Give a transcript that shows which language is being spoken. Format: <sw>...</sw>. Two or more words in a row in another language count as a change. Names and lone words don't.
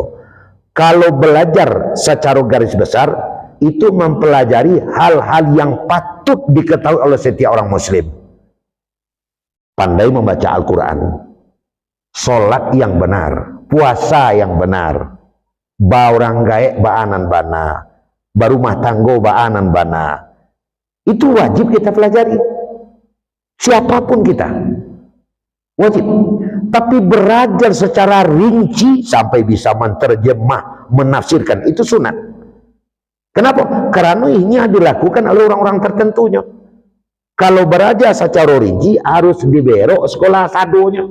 <id>Kalau belajar secara garis besar, itu mempelajari hal-hal yang patut diketahui oleh setiap orang muslim. Pandai membaca Al-Quran, sholat yang benar, puasa yang benar,</id> <min>barang gaek baanan bana, barumah tanggo baanan bana.</min> <id>Itu wajib kita pelajari. Siapapun kita wajib. Tapi belajar secara rinci sampai bisa menerjemah, menafsirkan, itu sunat. Kenapa? Karena ini dilakukan oleh orang-orang tertentunya. Kalau belajar secara rinci harus</id> <min>diberok sekolah sadonya.</min>